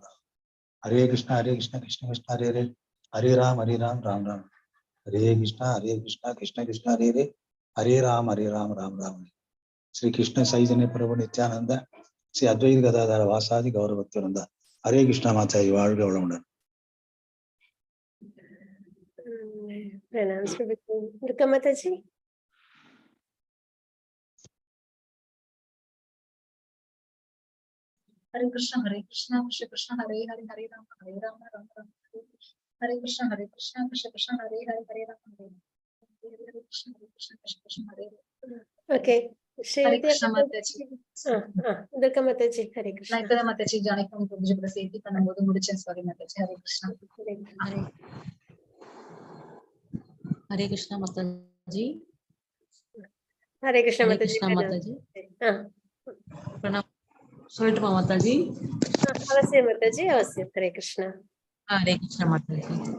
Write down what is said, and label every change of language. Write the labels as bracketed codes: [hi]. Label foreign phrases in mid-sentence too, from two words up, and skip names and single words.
[sa] हरे कृष्ण कृष्ण कृष्ण हरे हरे राम राम. हरे कृष्ण कृष्ण कृष्ण हरे हरे राम राम. Sri Krishna Saitanya Prabhu Nityananda, Sri Advaita Gadadhara Vasadi Gaura Bhaktivinoda. [hi] हरे कृष्णा माताजी, [ta] வாழ்க வளமுடன். [hi] प्रणाम श्री दुर्गा माता जी. [sa] हरे कृष्ण कृष्ण कृष्ण हरे हरे हरे राम राम राम हरे कृष्ण कृष्ण कृष्ण हरे हरे हरे राम हरे कृष्ण कृष्ण हरे [en] Okay. [hi] हरे कृष्णा माताजी. दुर्गा माता जी हरे कृष्ण. [ta] நான் இப்பதான் மத்தாச்சி ஜானகம் புரிஞ்சு கூட சேர்த்து பண்ணும்போது முடிச்சேன். சாரி மத்தாச்சி. [hi] हरे कृष्णा. हरे कृष्णा माता जी. हरे कृष्ण हरे माता जी. कृष्णा माता जी. प्रणाम. சொல்லட்டுமா माता जी? अवश्य माता जी, अवश्य. हरे कृष्ण. हरे कृष्णा माता जी.